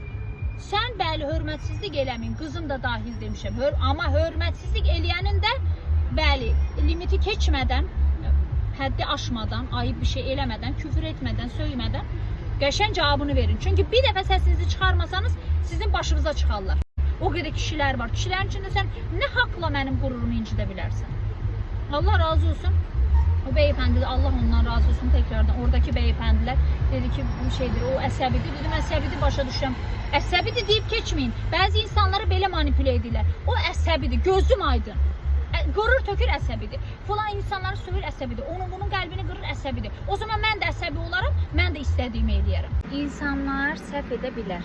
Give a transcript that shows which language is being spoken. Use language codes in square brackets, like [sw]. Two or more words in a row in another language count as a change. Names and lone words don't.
[az] Sən bəli hörmətsizlik eləməyin, qızım da dahil demişəm. Amma hörmətsizlik eləyənin də bəli limiti keçmədən, həddi aşmadan, ayıb bir şey eləmədən, küfür etmədən, söymədən qəşəng cavabını verin. Çünkü bir dəfə səsinizi çıxarmasanız sizin başınıza çıxarlar. O qədər kişiler var. [tr] Kişilerin içinde sen ne hakla [az] mənim qururumu incidə bilərsən? Allah razı olsun. [tr] O beyefendi de Allah ondan razı olsun tekrardan. Oradaki beyefendiler dedi ki bu şeydir, [az] o əsəbidir. Dedim əsəbidir, başa düşürəm. Əsəbidir deyib keçməyin. Bəzi insanları belə manipüle edirlər. O əsəbidir, gözüm aydın. Qırır tökür əsəbidir. Falan insanları sövür əsəbidir. Bunun qəlbini qırır əsəbidir. O zaman mən də əsəbi olaram, mən də istədiyimi eləyərəm. İnsanlar səhv edə bilər.